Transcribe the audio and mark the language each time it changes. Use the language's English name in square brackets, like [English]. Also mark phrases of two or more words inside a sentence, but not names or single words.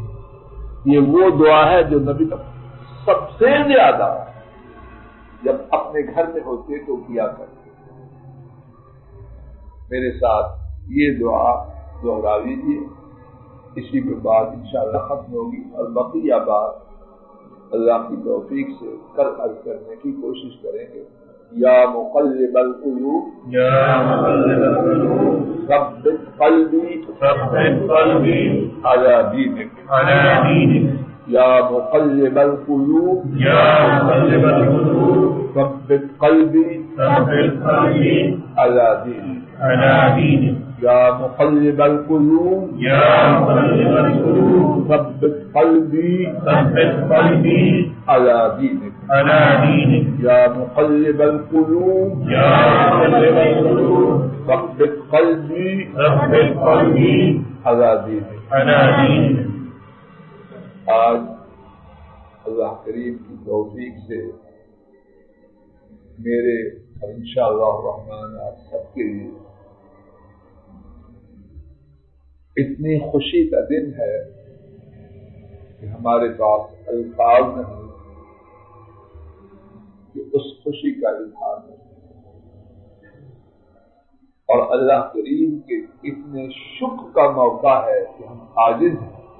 [Urdu] یہ وہ دعا ہے جو نبی سب سے زیادہ جب اپنے گھر میں ہوتے تو کیا کرتے۔ میرے ساتھ یہ دعا دوہرا لیجیے، اسی کے بعد انشاءاللہ ختم ہوگی، اور بقیہ بات اللہ کی توفیق سے کل عرض کرنے کی کوشش کریں گے۔ [Arabic] یا مقلب القلوب ثبت قلبی علی دینک، یا مقلب القلوب ثبت قلبی علی دینک، یا مقلب القلوب ثبت قلبی علی دینک، یا مقلب القلوب ثبت قلبی علی دینک۔ [Urdu] آج اللہ کریم کی توفیق سے میرے اور [Arabic] انشاءاللہ الرحمن [Urdu] آپ سب کے لیے اتنی خوشی کا دن ہے کہ ہمارے پاس الفاظ نہیں کہ اس خوشی کا اظہار نہیں، اور اللہ کریم کے اتنے شکر کا موقع ہے کہ ہم عاجز ہیں۔